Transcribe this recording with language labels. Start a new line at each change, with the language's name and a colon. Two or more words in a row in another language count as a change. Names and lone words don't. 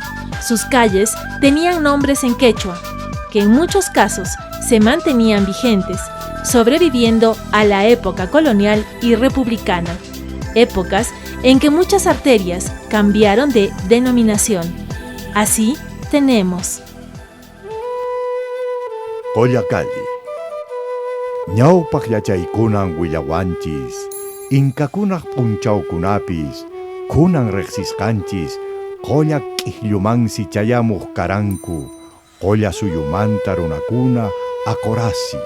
Spanish: Sus calles tenían nombres en quechua, que en muchos casos se mantenían vigentes, sobreviviendo a la época colonial y republicana, épocas en que muchas arterias cambiaron de denominación. Así tenemos Collacalli.
Quechua: Ñawpaq yachaykunan willawanchis, inkakunaq p'unchawkunapis, kunan riqsisqanchis, qolla k'ikllumantsi chayamuq karanku, qolla suyumanta runakuna aqorasis.